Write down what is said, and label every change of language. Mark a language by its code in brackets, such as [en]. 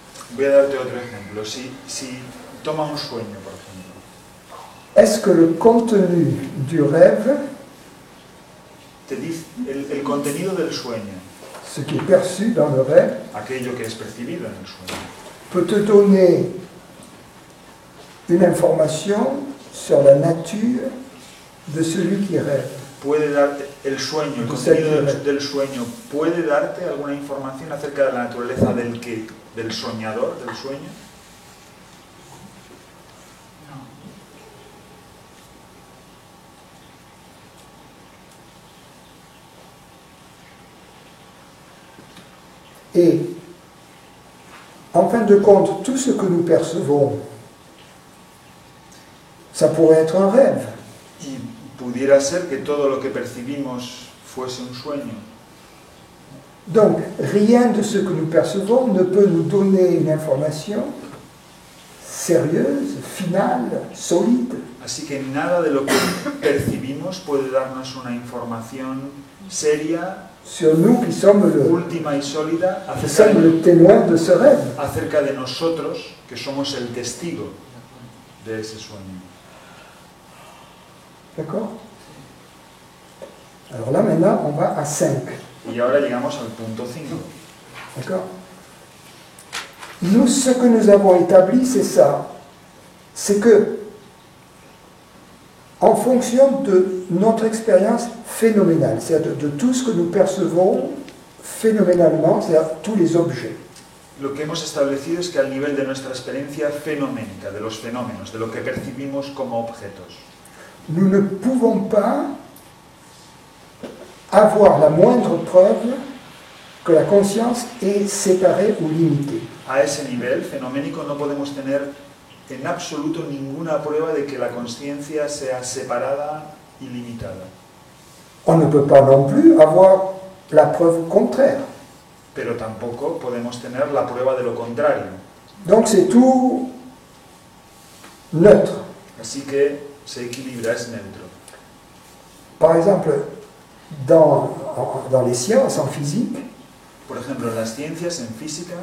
[es] Voy a darte otro ejemplo. Si toma un sueño, por ejemplo, [fr] est-ce que le contenu du rêve, [es] te dice el contenido del sueño, [fr] ce qui est perçu dans le rêve, [es] aquello que es percibido en el sueño, [fr] peut te donner une information sur la nature de celui qui rêve? [es] puede darte el sueño, el contenido del sueño, puede darte alguna información acerca de la naturaleza del soñador, del sueño? [fr] Et en fin de compte, tout ce que nous percevons, ça pourrait être un rêve. [es] Y pudiera ser que todo lo que percibimos fuese un sueño. [fr] Donc, rien de ce que nous percevons ne peut nous donner une information sérieuse, finale, solide. [es] Así que nada de lo que percibimos puede darnos una información seria, [fr] Sur nous qui sommes [es] última y sólida [fr] le témoin de ce rêve. [es] acerca de nosotros, que somos el testigo de ese sueño. [fr] D'accord? Alors là, maintenant, on va à 5. [es] Y ahora llegamos al punto 5. [fr] D'accord? Nous, ce que nous avons établi, c'est ça. C'est que, en fonction de notre expérience phénoménale, c'est-à-dire de tout ce que nous percevons phénoménalement, c'est-à-dire tous les objets, [es] Lo que hemos establecido es que al nivel de nuestra experiencia fenoménica, de los fenómenos, de lo que percibimos como objetos, [fr] nous ne pouvons pas avoir la moindre preuve que la conscience est séparée ou limitée. [es] a ese nivel fenoménico no podemos tener en absoluto ninguna prueba de que la consciencia sea separada y limitada. [fr] On ne peut pas non plus avoir la preuve contraire. [es] Pero tampoco podemos tener la prueba de lo contrario. [fr] Donc c'est tout neutre. [es] Así que se equilibra, es neutro. [fr] Par exemple, dans les sciences, en physique, [es] Por ejemplo, en las ciencias, en física,